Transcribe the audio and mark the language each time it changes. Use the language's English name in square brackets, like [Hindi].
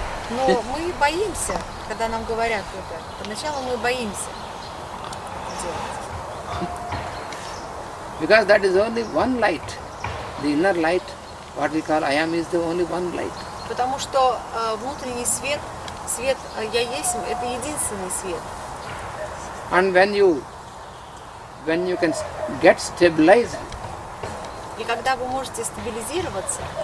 [Russian] Но мы боимся, когда нам говорят это. Поначалу мы боимся делать. [English] Because that is only one light. The inner light, what we call I am, is the only one light. [Russian] Потому что внутренний свет, свет «Я есть», это единственный свет. [English] And when you can get stabilized [Russian] И когда вы можете стабилизироваться